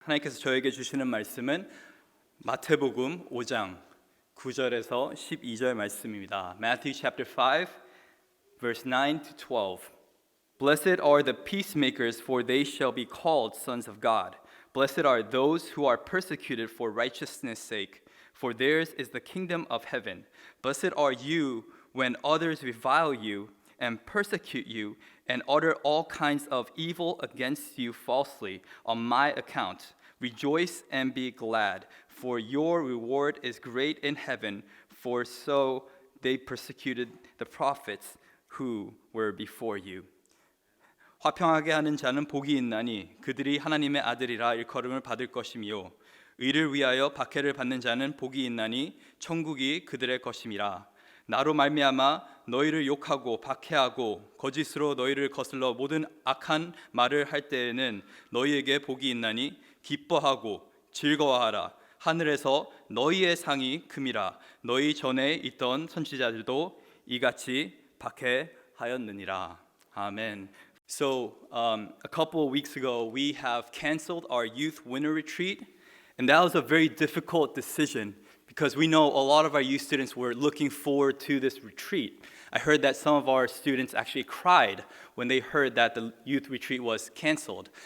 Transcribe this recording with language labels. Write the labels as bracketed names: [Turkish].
[Korean] 하나님께서 저에게 주시는 말씀은 마태복음 5장 9절에서 12절 말씀입니다. [English] Matthew chapter 5 verse 9 to 12. Blessed are the peacemakers, for they shall be called sons of God. Blessed are those who are persecuted for righteousness' sake, for theirs is the kingdom of heaven. Blessed are you when others revile you and persecute you and utter all kinds of evil against you falsely on my account. Rejoice and be glad, for your reward is great in heaven, for so they persecuted the prophets who were before you. [Korean] 화평하게 하는 자는 복이 있나니 그들이 하나님의 아들이라 일컬음을 받을 것이며 의를 위하여 박해를 받는 자는 복이 있나니 천국이 그들의 것임이라. 나로 말미암아 너희를 욕하고 박해하고 거짓으로 너희를 거슬러 모든 악한 말을 할 때에는 너희에게 복이 있나니 기뻐하고 즐거워하라. 하늘에서 너희의 상이 큼이라. 너희 전에 있던 선지자들도 이같이 박해하였느니라. 아멘. [English] So a couple of weeks ago we have canceled our youth winter retreat, and that was a very difficult decision because we know a lot of our youth students were looking forward to this retreat. I heard that some of our students actually cried when they heard that the youth retreat was canceled.